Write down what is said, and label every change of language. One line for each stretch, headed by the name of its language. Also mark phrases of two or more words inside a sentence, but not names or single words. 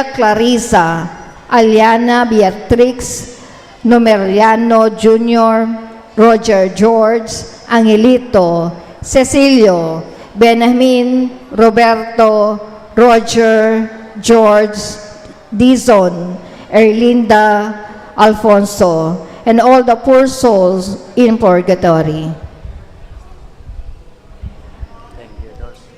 English: Clarissa, Aliana Beatrix, Numeriano Jr., Roger George, Angelito, Cecilio, Benjamin, Roberto, Roger, George, Dizon, Erlinda, Alfonso, and all the poor souls in purgatory. Thank you, Dos.